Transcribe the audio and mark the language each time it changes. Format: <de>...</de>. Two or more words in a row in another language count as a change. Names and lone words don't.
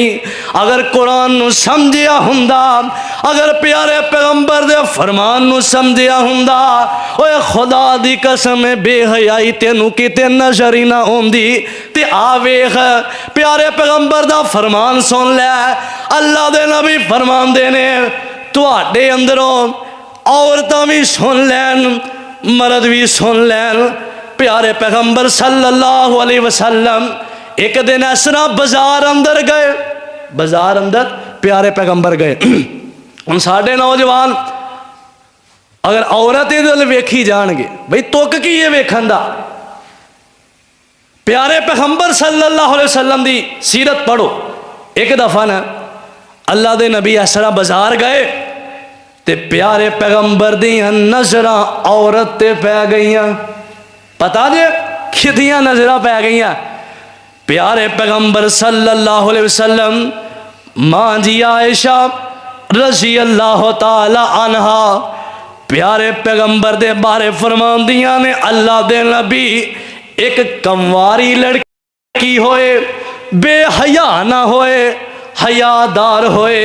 <pa>اگر قرآن نوں سمجھیا ہندا، اگر پیارے پیغمبر دے فرمان نوں سمجھیا ہندا، اوئے خدا دی قسم بے حیائی تینوں کتے نظر ہی نہ آؤندی. تے آ ویکھ پیارے پیغمبر دا فرمان سن لے. اللہ دے نبی فرماندے نے تہاڈے اندروں عورتاں بھی سن لین مرد بھی سن لین. پیارے پیغمبر</pa> <ar>صلى الله عليه وسلم</ar> <pa>ایک دن اس طرح بازار اندر گئے، بازار اندر پیارے پیغمبر گئے. ہم ساڈے نوجوان اگر عورت ادھر ویکھی جائیں گے بھائی تک کی ہے ویکھن دا. پیارے پیغمبر</pa> <ar>صلى الله عليه وسلم</ar> <pa>دی سیرت پڑھو. ایک دفعہ نہ اللہ دے نبی اس طرح بازار گئے تے پیارے پیغمبر دیاں نظر عورت تے پے گئی. پتا جے کدیاں نظر پے گئی. پیارے پیغمبر</pa> <ar>صلى الله عليه وسلم</ar> <pa>ماں جی عائشہ</pa> <ar>رضي الله تعالى عنها</ar> <pa>پیارے پیغمبر دے بارے فرماندیاں نے اللہ دے نبی ایک کنواری لڑکی ہوئے، بے حیا نہ ہوئے، حیادار ہوئے.</pa>